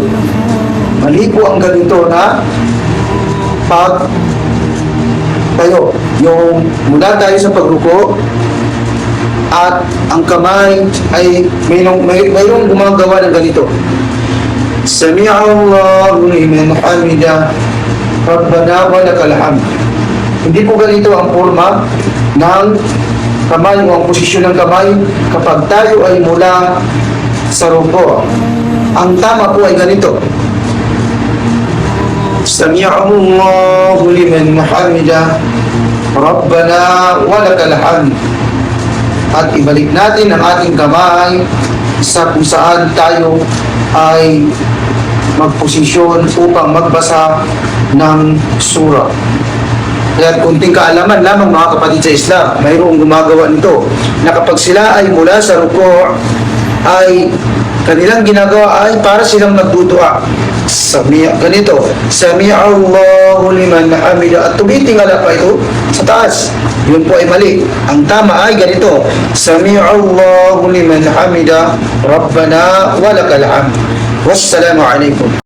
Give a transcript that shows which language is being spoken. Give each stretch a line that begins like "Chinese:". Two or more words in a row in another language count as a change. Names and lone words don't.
Filipino: Mali po ang ganito na pag tayo. Yung mula tayo sa pagruko at ang kamay ay mayroong gumagawa ng ganito.
Arabic: سمع الله لمن حمده. ربنا ولك الحمد.
Filipino: Hindi po ganito ang forma ng kamay o ang posisyon ng kamay kapag tayo ay mula sa ruko. Ang tama po ay ganito.
Arabic: سمع الله لمن حمده. ربنا ولك الحمد.
Filipino: At ibalik natin ang ating kamay sa kung saan tayo ay magposisyon upang magbasa ng surah. Kaya kunting kaalaman lamang mga kapatid sa Islam, mayroong gumagawa nito na kapag sila ay mula sa ruko ay kanilang ginagawa ay para silang nagdudua. Ganito,
Arabic: سمع الله لمن حمده,
Filipino: at tumitingala pa ito sa taas. Yun po ay mali. Ang tama ay ganito,
Arabic: سمع الله لمن حمده، ربنا ولك الحمد. والسلام عليكم.